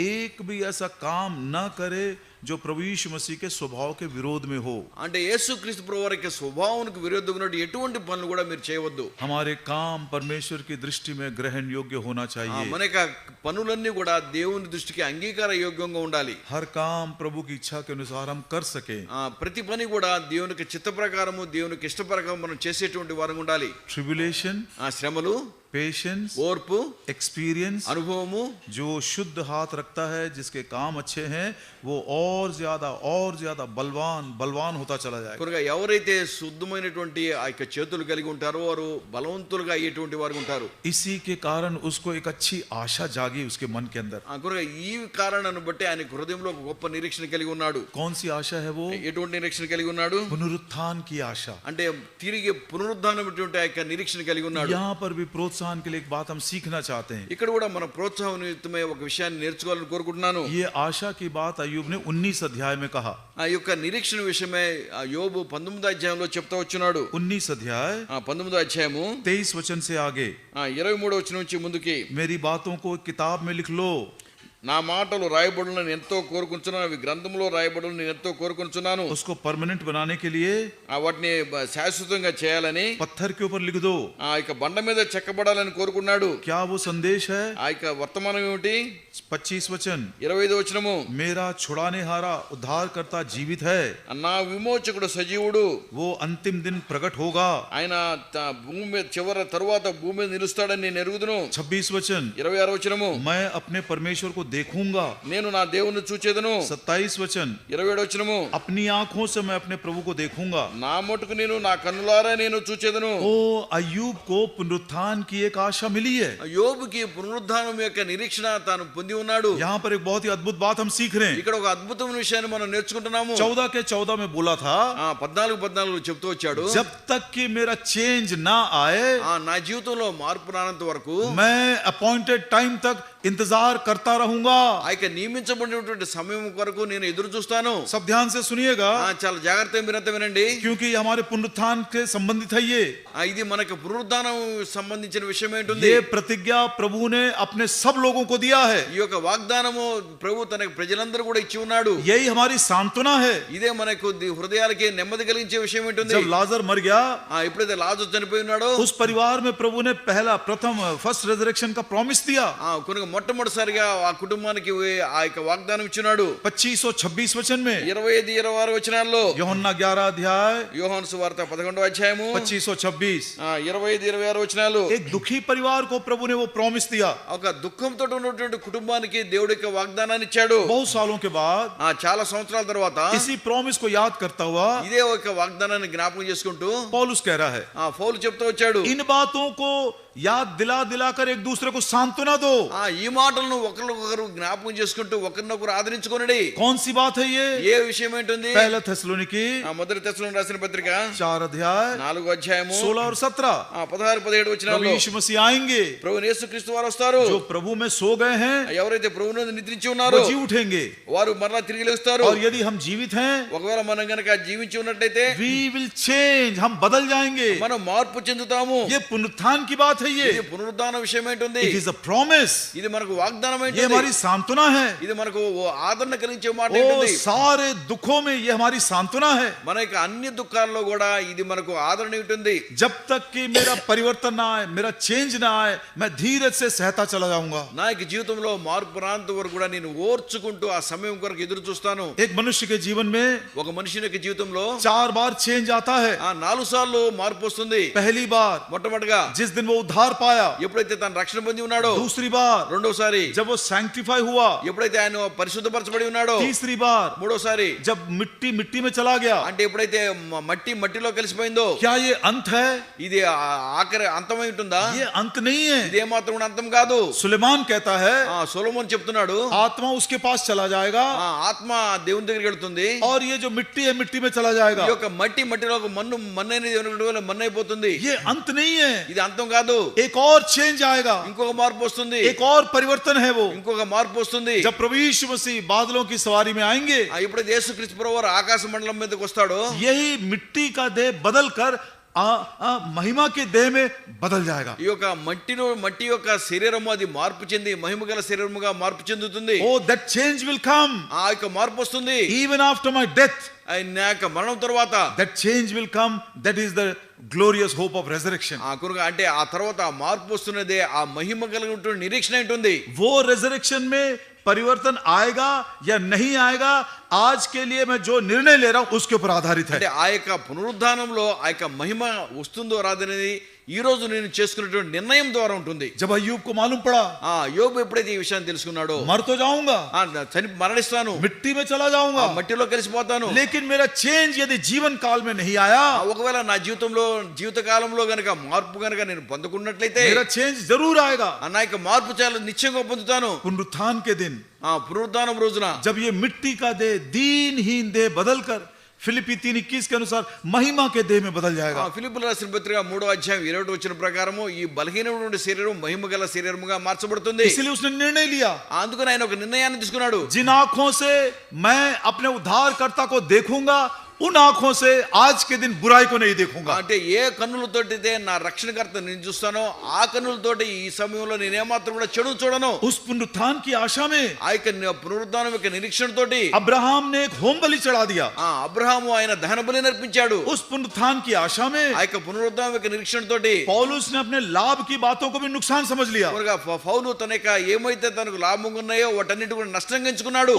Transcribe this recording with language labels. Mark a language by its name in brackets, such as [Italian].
[Hindi] एक भी ऐसा काम न करे जो प्रभु यीशु मसीह के स्वभाव के विरोध में हो. [Telugu] అంటే యేసుక్రీస్తు ప్రభు వారి యొక్క స్వభావానికి విరుద్ధంగా ఉన్న ఎటువంటి పనులు కూడా మీరు చేయవద్దు. [Hindi] हमारे काम परमेश्वर की दृष्टि में ग्रहण योग्य होना चाहिए. [Telugu] మన యొక్క పనులన్నీ కూడా దేవుని దృష్టికి అంగీకార యోగ్యంగా ఉండాలి. [Hindi] हर काम प्रभु की इच्छा के अनुसार हम कर सके. [Telugu] ప్రతి పని కూడా దేవునికి చిత్త ప్రకారము దేవునికి ఇష్ట ప్రకారం మనం చేసేటువంటి వారంగా ఉండాలి. [Hindi] ट्रिबुलेशन, [Telugu] శ్రమలు, [Hindi] पेशेंस, [Telugu] ఓర్పు, [Hindi] एक्सपीरियंस, [Telugu] అనుభవము, [Hindi] जो शुद्ध हाथ रखता है, जिसके काम अच्छे हैं, वो और ज्यादा बलवान होता चला जाएगा. [Telugu] కనుక ఎవరైతే శుద్ధమైనటువంటి ఆ యొక్క చేతులు కలిగి ఉంటారో వారు బలవంతులుగా అయ్యేటువంటి వారు ఉంటారు. [Hindi] इसी के कारण उसको एक अच्छी आशा जागी उसके मन के अंदर. [Telugu] కనుక ఈ కారణాన్ని బట్టి ఆయన హృదయంలో ఒక గొప్ప నిరీక్షణ కలిగి ఉన్నాడు. [Hindi] कौन सी आशा है वो? [Telugu] ఎటువంటి నిరీక్షణ కలిగి ఉన్నాడు? [Hindi] पुनरुत्थान की आशा. [Telugu] అంటే తిరిగి పునరుద్ధానమైనటువంటి ఆ యొక్క నిరీక్షణ కలిగి ఉన్నాడు. [Hindi] यहाँ पर भी प्रोत्साहन के लिए एक बात हम सीखना चाहते हैं. [Telugu] ఇక్కడ కూడా మన ప్రోత్సాహం నిమిత్తమే ఒక విషయాన్ని నేర్చుకోవాలని కోరుకుంటున్నాను. [Hindi] ये आशा की बात अय्यूब ने 19 अध्याय में कहा. [Telugu] ఆ యొక్క నిరీక్షణ విషయమే యోబు 19వ అధ్యాయంలో చెప్తా వచ్చున్నాడు. [Hindi] 19 अध्याय [Telugu] 19వ అధ్యాయము [Hindi] 23 वचन से आगे, [Telugu] 23వ వచనం నుంచి ముందుకి, [Hindi] मेरी बातों को किताब में लिख लो. [Telugu] నా మాటలు రాయబడులను నేను ఎంతో కోరుకుంటున్నాను, అవి గ్రంథంలో రాయబడులను నేను ఎంతో కోరుకుంటున్నాను. [Hindi] उसको परमानेंट बनाने के लिए [Telugu] వాటిని శాశ్వతంగా చేయాలని [Hindi] पत्थर के ऊपर लिख दो. [Telugu] ఆ యొక్క బండ మీద చెక్కబడాలని కోరుకున్నాడు. [Hindi] क्या वो संदेश है? [Telugu] ఆ యొక్క వర్తమానం ఏమిటి? [Hindi] 25 वचन, [Telugu] 25వ వచనము, [Hindi] मेरा छुड़ाने हारा उद्धार करता जीवित है, [Telugu] నా విమోచకుడు సజీవుడు, [Hindi] वो अंतिम दिन प्रकट होगा. [Telugu] ఆయన భూమి మీద చివరి తరువాత భూమి మీద నిలుస్తాడని నేను ఎరుగుదును. [Hindi] 26 वचन, [Telugu] 26వ వచనము, [Hindi] मैं अपने परमेश्वर को देखूंगा. [Telugu] నేను నా దేవుని చూచేదను. [Hindi] 27 वचन, [Telugu] 27వ వచనము, [Hindi] अपनी आंखों से मैं अपने प्रभु को देखूंगा. [Telugu] నా మటుకు నేను నా కన్నులారా నేను చూచేదను. [Hindi] ओ अय्यूब को पुनरुत्थान की एक आशा मिली है. [Telugu] యోబుకి పునరుద్ధానం యొక్క నిరీక్షణ తాను పొంది ఉన్నాడు. [Hindi] यहाँ पर एक बहुत ही अद्भुत बात हम सीख रहे हैं. [Telugu] ఇక్కడ ఒక అద్భుతమైన విషయాన్ని మనం నేర్చుకుంటున్నాము. [Hindi] 14 के 14 में बोला था, [Telugu] 14 చెప్తూ వచ్చాడు, [Hindi] जब तक कि मेरा चेंज ना आए, [Telugu] నా జీవితంలో మార్పు రానంత వరకు [Hindi] मैं अपॉइंटेड टाइम तक इंतजार करता रहूंगा. [Telugu] ఆ యొక్క నియమించబడినటువంటి సమయం వరకు నేను ఎదురు చూస్తాను. [Hindi] सब ध्यान से सुनिएगा, [Telugu] చాలా జాగ్రత్తగా మీరంతా వినండి, [Hindi] क्योंकि हमारे पुनरुत्थान के संबंधित है. [Telugu] ఇది మనకు పునరుద్ధానం సంబంధించిన విషయం ఏంటుంది. [Hindi] ये प्रतिज्ञा प्रभु ने अपने सब लोगों को दिया है. [Telugu] ఈ యొక్క వాగ్దానము ప్రభు తన ప్రజలందరూ కూడా ఇచ్చి ఉన్నాడు. [Hindi] यही हमारी सांत्वना है. [Telugu] ఇదే మనకు హృదయాలకి నెమ్మది కలిగించే విషయం ఏంటుంది. [Hindi] जब लाजर मर गया, [Telugu] ఎప్పుడైతే లాజరు చనిపోయి ఉన్నాడో, [Hindi] उस परिवार में प्रभु ने फर्स्ट रेजरेक्शन का प्रॉमिस दिया. [Telugu] కనుక మొట్టమొదటిసారిగా ఆ కుటుంబానికి ఆ యొక్క వాగ్దానం ఇచ్చినాడు. [Hindi] 25 और 26 वचन में, [Telugu] 25, 26 వచనాల్లో, [Hindi] యోహన్నా 11 अध्याय, [Telugu] యోహాను సువార్త 11వ అధ్యాయము [Hindi] 25 और 26, [Telugu] 25, 26 వచనాలు, [Hindi] एक दुखी परिवार को प्रभु ने वो प्रॉमिस दिया. [Telugu] ఒక దుఃఖంతో ఉన్నటువంటి కుటుంబానికి దేవుడి యొక్క వాగ్దానాన్ని ఇచ్చాడు. [Hindi] बहुत सालों के बाद [Telugu] చాలా సంవత్సరాల తర్వాత [Hindi] इसी प्रॉमिस को याद करता हुआ [Telugu] ఇదే ఒక వాగ్దానాన్ని జ్ఞాపకం చేసుకుంటూ [Hindi] पौलुस कह रहा है, [Telugu] పౌలు చెప్తూ వచ్చాడు, [Hindi] इन बातों को याद दिला दिलाकर एक दूसरे को सांत्वना दो. [Telugu] ఈ మాటలను ఒకరినొకరు జ్ఞాపకం చేసుకుంటూ ఒకరినొకరు ఆదరించుకోనండి. [Hindi] कौन सी बात है ये? [Telugu] ఏ విషయం ఏంటుంది? [Hindi] पहला थेसलोनिकी [Telugu] మొదటి తెస్సలోనికీయులకు రాసిన పత్రిక [Hindi] 4 अध्याय [Telugu] 4వ అధ్యాయము [Hindi] 16 और 17, [Telugu] 16, 17 [Hindi] प्रभु [Telugu] వచనాల్లో, [Hindi] यीशु मसीह आएंगे, [Telugu] ప్రభు యేసుక్రీస్తు వారు వస్తారు. [Hindi] जो प्रभु में सो गए हैं [Telugu] ఎవరైతే ప్రభువునందు నిద్రించి [Hindi] वो [Telugu] ఉన్నారో [Hindi] जी उठेंगे, [Telugu] వారు మరలా తిరిగి లేస్తారు. [Hindi] और यदि हम जीवित हैं [Telugu] ఒకవేళ మనం గనక జీవించి ఉన్నట్లయితే [English] we will change, [Hindi] हम बदल जाएंगे. [Telugu] మనం మార్పు చెందుతాము. [Hindi] ये पुनरुत्थान की बात है. [Telugu] ఇది [Hindi] ये [Telugu] పునరుద్ధాన విషయం ఏంటుంది? [English] it is a promise. [Telugu] ఇది మనకు వాగ్దానం [Hindi] ये [Telugu] ఏంటుంది? [Hindi] हमारी सांत्वना है. [Telugu] ఇది మనకు ఆదరణ కలిగించే మాట [Hindi] ओ [Telugu] ఏంటుంది? [Hindi] सारे दुखों में ये हमारी सांत्वना है. [Telugu] మన యొక్క అన్ని దుఃఖాల్లో కూడా ఇది మనకు ఆదరణ ఉంటుంది. [Hindi] जब तक कि मेरा परिवर्तन ना आए, मेरा चेंज ना आए, मैं धीरे से सहता चला जाऊंगा. [Telugu] నా యొక్క జీవితంలో మార్పు రానంత వరకు కూడా నేను ఓర్చుకుంటూ ఆ సమయం కొరకు ఎదురు చూస్తాను. [Hindi] एक मनुष्य के जीवन में [Telugu] ఒక మనిషి యొక్క జీవితంలో [Hindi] 4 बार चेंज आता है. [Telugu] 4 సార్లు మార్పు వస్తుంది. [Hindi] पहली बार [Telugu] మొట్టమొదటిగా [Hindi] जिस दिन वो उद्धार पाया, [Telugu] ఎప్పుడైతే తన రక్షణ పొంది ఉన్నాడో, [Hindi] दूसरी बार [Telugu] రెండోసారి [Hindi] जब वो सैंक्टिफाई हुआ, [Telugu] ఎప్పుడైతే ఆయన పరిశుద్ధపరచబడి ఉన్నాడో, [Hindi] तीसरी बार [Telugu] మూడోసారి [Hindi] जब मिट्टी मिट्टी में चला गया. [Telugu] అంటే ఎప్పుడైతే మట్టి మట్టిలో కలిసిపోయిందో, [Hindi] क्या ये अंत है? [Telugu] ఇది ఆఖరి అంతమై ఉంటుందా? [Hindi] ये अंत नहीं है. [Telugu] ఇదే మాత్రం కూడా అంతం కాదు. [Hindi] सुलेमान कहता है, [Telugu] సొలొమోన్ చెప్తున్నాడు, [Hindi] आत्मा उसके पास चला जाएगा [Telugu] ఆత్మ దేవుని దగ్గరికి వెళ్తుంది, [Hindi] और ये जो मिट्टी है मिट्टी में चला जाएगा. [Telugu] ఈ యొక్క మట్టిలో ఒక మన్ను అనేది మన్ను అయిపోతుంది. [Hindi] ये अंत नहीं है. [Telugu] ఇది అంతం కాదు. [Hindi] एक और चेंज आएगा, [Telugu] ఇంకొక మార్పు వస్తుంది. [Hindi] एक और परिवर्तन है वो. [Telugu] ఇంకొక మార్పు వస్తుంది. [Hindi] जब प्रभु यीशु मसीह बादलों की सवारी में आएंगे, [Telugu] ఎప్పుడైతే యేసుక్రీస్తు ప్రభువారు ఆకాశ మండలం మీదకి వస్తాడో, [Hindi] यही मिट्टी का देह बदल कर महिमा के देह में बदल जाएगा. [Telugu] ఈ యొక్క మట్టి యొక్క శరీరము అది మార్పు చెంది మహిమ గల శరీరముగా మార్పు చెందుతుంది. [English] Oh, that change will come. [Telugu] ఆ యొక్క మార్పు వస్తుంది. [English] Even after my death, [Telugu] నా యొక్క మరణం తర్వాత [English] that change will come. That is the glorious hope of resurrection. [Telugu] అంటే ఆ తర్వాత ఆ మార్పు వస్తున్నదే ఆ మహిమ కలిగినటువంటి నిరీక్షణ ఉంటుంది. [Hindi] वो resurrection में परिवर्तन आएगा या नहीं आएगा, आज के लिए मैं जो निर्णय ले रहा हूं उसके ऊपर आधारित है. [Telugu] అంటే ఆ యొక్క పునరుద్ధానంలో ఆ యొక్క మహిమ వస్తుందో రాదనేది ఈ రోజు నేను చేసుకున్నటువంటి నిర్ణయం ద్వారా ఉంటుంది. [Hindi] जब अय्यूब को मालूम पड़ा, [Telugu] యోబు ఎప్పుడైతే ఈ విషయాన్ని తెలుసుకున్నాడో, [Hindi] मर तो जाऊंगा, [Telugu] మరణిస్తాను, [Hindi] मिट्टी में चला जाऊंगा, [Telugu] మట్టిలో కలిసిపోతాను, [Hindi] लेकिन मेरा चेंज यदि जीवन काल में नहीं आया, [Telugu] ఒకవేళ నా జీవిత కాలంలో గనక మార్పు గనక నేను పొందుకున్నట్లయితే, [Hindi] मेरा चेंज जरूर आएगा [Telugu] నా యొక్క మార్పు చాలా నిశ్చయంగా పొందుతాను. [Hindi] पुनरुत्थान के दिन, [Telugu] పునరుద్ధానం రోజున [Hindi] जब ये मिट्टी का देह दीनहीन देह बदलकर फिलिपी 3:21 के अनुसार महिमा के देह में बदल जाएगा. [Telugu] ఫిలిప్పీయులకు రాసిన పత్రిక 3వ అధ్యాయం 21వ వచనం ప్రకారము ఈ బలహీనమైన శరీరం మహిమ గల శరీరముగా మార్చబడుతుంది. [Hindi] इसलिए उसने निर्णय लिया, [Telugu] అందుకని ఆయన ఒక నిర్ణయాన్ని తీసుకున్నాడు. [Hindi] जिन आंखों से मैं अपने उद्धारकर्ता को देखूंगा उन आंखों से आज के दिन बुराई को नहीं देखूंगा। [Telugu] అంటే ఏ కన్నులతోటితే నా రక్షణకర్త నేను చూస్తానో ఆ కన్నులతోటి ఈ సమయంలో నేను ఏమాత్రం కూడా చెడు చూడను. [Hindi] उस पुनरुत्थान की आशा में [Telugu] ఆ యొక్క పునరుద్ధానం యొక్క నిరీక్షణతోటి [Hindi] अब्राहम ने एक होम बलि चढ़ा दिया। [Telugu] అబ్రహాము ఆయన దహన బలి అర్పించాడు. [Hindi] उस पुनरुत्थान की आशा में [Telugu] ఆ యొక్క పునరుద్ధానం యొక్క నిరీక్షణతోటి [Hindi] पौलुस ने अपने लाभ की बातों को भी नुकसान समझ लिया। [Telugu] పౌలు తన యొక్క ఏమైతే తనకు లాభంగా ఉన్నాయో వాటన్నిటి కూడా నష్టంగా ఎంచుకున్నాడు.